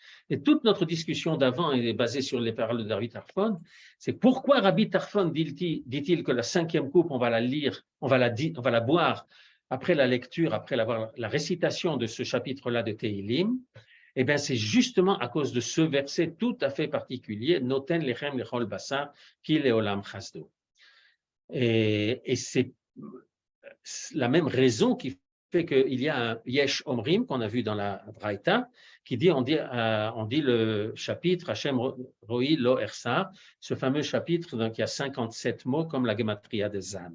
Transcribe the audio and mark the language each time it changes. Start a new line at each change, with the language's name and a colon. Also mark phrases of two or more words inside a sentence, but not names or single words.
French: Et toute notre discussion d'avant est basée sur les paroles de Rabbi Tarfon. C'est pourquoi Rabbi Tarfon dit-il que la 5e coupe, on va la lire, on va la boire après la lecture, après la récitation de ce chapitre-là de Tehilim. Eh bien, c'est justement à cause de ce verset tout à fait particulier,
Hebrew: נותן לחם לכל בשר כי לעולם חסדו.
French: Et c'est la même raison qui fait qu'il y a un
Hebrew: יש אומרים
French: qu'on a vu dans la Braïta, qui dit, on dit le chapitre
Hebrew: השם רועי לא אחסר,
French: ce fameux chapitre donc, qui a 57 mots comme la Gematria de Zan.